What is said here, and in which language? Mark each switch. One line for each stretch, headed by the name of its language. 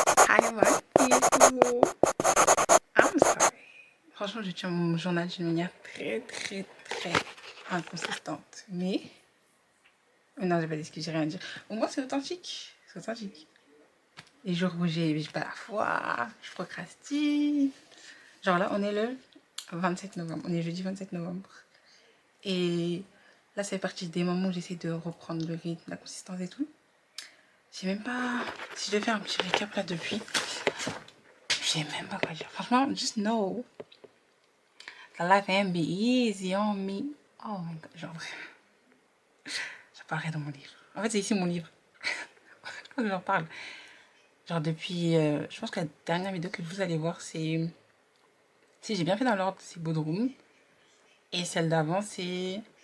English: Hi, my people. I'm sorry.
French: Franchement, franchement, je tiens mon journal d'une manière très inconsistante. Mais non, j'ai pas d'excuse, j'ai rien à dire. Au moins, c'est authentique. C'est authentique. Les jours où j'ai pas la foi, je procrastine. Genre là, on est le 27 novembre. On est jeudi 27 novembre. Et là, c'est parti des moments où j'essaie de reprendre le rythme, la consistance et tout. Je sais même pas si je devais faire un petit récap là depuis. Je sais même pas quoi dire. Franchement,
English: just know the life ain't be easy on me. Oh my god,
French: genre j'en parlerai dans mon livre. En fait, c'est ici mon livre. Quand j'en parle. Genre depuis, je pense que la dernière vidéo que vous allez voir, c'est... Si j'ai bien fait dans l'ordre, c'est Bodrum. Et celle d'avant, c'est...